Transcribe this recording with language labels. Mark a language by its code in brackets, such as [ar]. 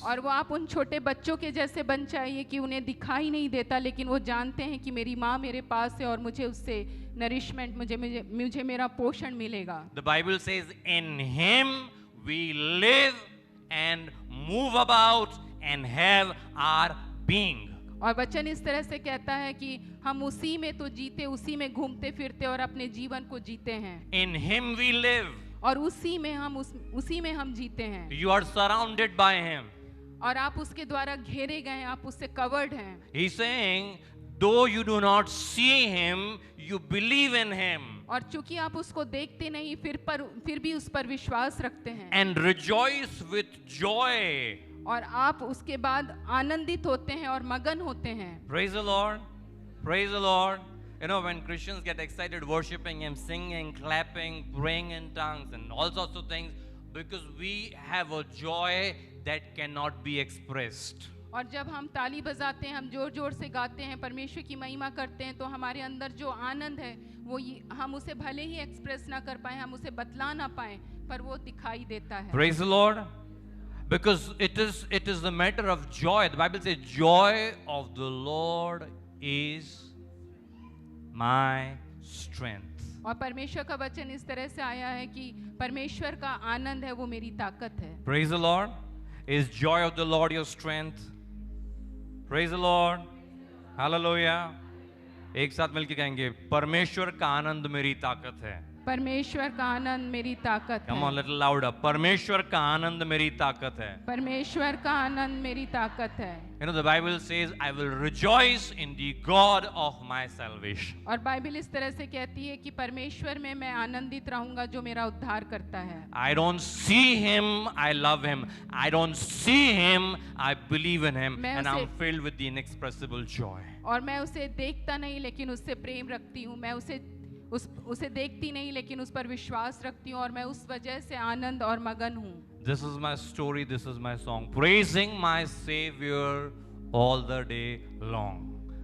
[hi] और वो आप उन छोटे बच्चों के जैसे बन जाइए कि उन्हें दिखाई नहीं देता लेकिन वो जानते हैं कि मेरी माँ मेरे पास है और मुझे उससे नरिशमेंट, मुझे मेरा पोषण मिलेगा। [en] The Bible says, in him we live and move about and have our being. [hi] और वचन इस तरह से कहता है कि हम उसी में तो जीते, उसी में घूमते फिरते और अपने जीवन को जीते हैं। [en] In him we live. [hi] और उसी में हम जीते हैं। [en] You are surrounded by him. [hi] और आप उसके द्वारा घेरे गए हैं, आप उससे कवर्ड हैं। [en] He's saying, though you do not see him, you believe in him. [hi] और चूंकि आप उसको देखते नहीं फिर भी उस पर विश्वास रखते हैं। [en] And rejoice with joy. [hi] और आप उसके बाद आनंदित होते हैं और मगन होते हैं। [en] Praise the Lord. Praise the Lord. You know, when Christians get excited worshiping him, singing, clapping, praying in tongues and all sorts of things, because we have a joy that cannot be expressed. [hi] और जब हम ताली बजाते हैं, हम जोर जोर से गाते हैं, परमेश्वर की महिमा करते हैं, तो हमारे अंदर जो आनंद है वो हम उसे भले ही एक्सप्रेस ना कर पाए, हम उसे बतला ना पाए, पर वो दिखाई देता है। [en] Praise the Lord. Because it is the matter of joy. The Bible says, joy of the Lord is my strength. [hi] और परमेश्वर का वचन इस तरह से आया है कि परमेश्वर का आनंद है वो मेरी ताकत है। [en] Praise the Lord. Is joy of the Lord your strength? Praise the Lord. Hallelujah. [hi] एक साथ मिलकर कहेंगे, परमेश्वर का आनंद मेरी ताकत है. परमेश्वर का आनंद मेरी ताकत [en] Come [hi] है. [en] on, little louder. [hi] परमेश्वर का आनंद मेरी ताकत है. परमेश्वर का आनंद मेरी ताकत है. [en] You know, the Bible says, I will rejoice in the God of my salvation. [hi] और बाइबल इस तरह से कहती है कि परमेश्वर में मैं आनंदित रहूंगा जो मेरा उद्धार करता है. [en] I don't see him, I love him. I don't see him, I believe in him. [hi] मैं [en] And [hi] उसे- [en] I'm filled with the inexpressible joy. [hi] और मैं उसे देखता नहीं लेकिन उससे प्रेम रखती हूँ. मैं उसे देखती नहीं लेकिन उस पर विश्वास रखती हूँ और मैं उस वजह से आनंद और मगन हूँ. [en] This is my story, this is my song. Praising my Savior all the day long.